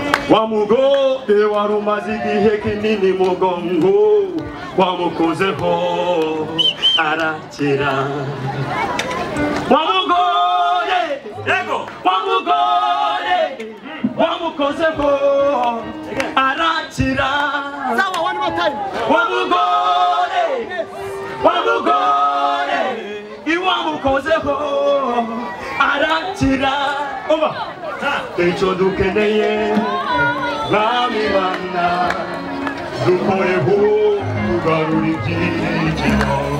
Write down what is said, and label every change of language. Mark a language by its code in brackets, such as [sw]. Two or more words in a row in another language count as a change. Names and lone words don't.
[rw] Wa mugore wari umaze igihe kinini mugongo. Wamukozeho, arakira. Kira. Wa mugore! Yego! Wa mugore! Wa mukozeho! Arakira! Sawa, [en] one more time. [rw] Wa mugore! Wa mugore! Iwa mukozeho! Arakira! Uba! Icyo dukeneye, Mwami Mana, dukoreho, tugarure ibyiringiro.